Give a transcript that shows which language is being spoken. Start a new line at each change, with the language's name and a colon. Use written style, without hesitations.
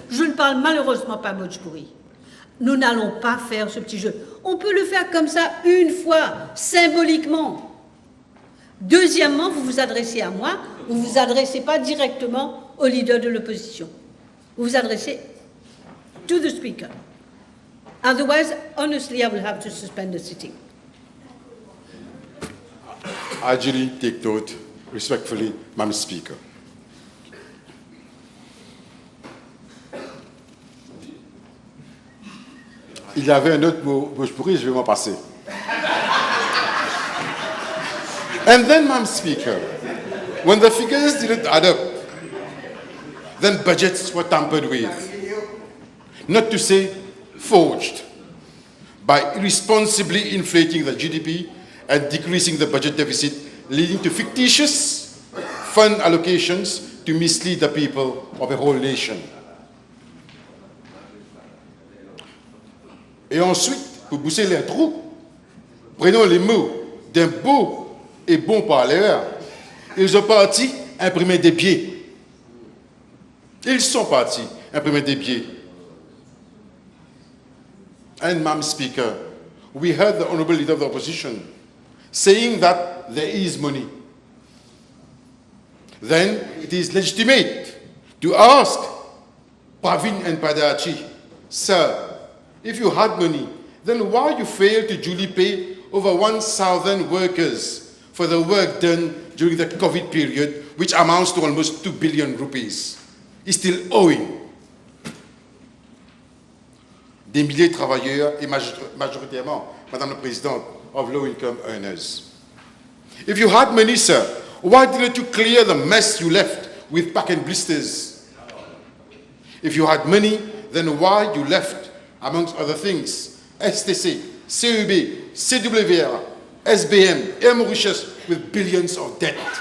French: Je ne parle malheureusement pas bhojpuri. Nous n'allons pas faire ce petit jeu. On peut le faire comme ça une fois, symboliquement. Deuxièmement, vous vous adressez à moi, vous ne vous adressez pas directement au leader de l'opposition. Vous vous adressez
English: to the speaker. Otherwise, honestly, I will have to suspend the sitting. I duly take note, respectfully, Madam Speaker.
French: Il y avait un autre mot, Bhojpuri, je vais m'en passer.
English: And then, Madam Speaker, when the figures didn't add up, then budgets were tampered with, not to say forged, by irresponsibly inflating the GDP and decreasing the budget deficit, leading to fictitious fund allocations to mislead the people of a whole nation.
French: Et ensuite, pour boucher les trous, prenons les mots d'un beau et bon parleur, ils ont parti imprimer des billets. Ils sont partis imprimer des billets.
English: And, Madam Speaker, we heard the Honourable Leader of the Opposition saying that there is money. Then it is legitimate to ask Pravin and Padachi, sir, if you had money, then why you failed to duly pay over 1,000 workers for the work done during the COVID period, which amounts to almost 2 billion rupees, is still owing.
French: Des milliers de travailleurs et majoritairement, Madame la Présidente,
English: of low-income earners. If you had money, sir, why didn't you clear the mess you left with pack and blisters? If you had money, then why you left, amongst other things, STC, CUB, CWR, SBM, Air Mauritius with billions of debt?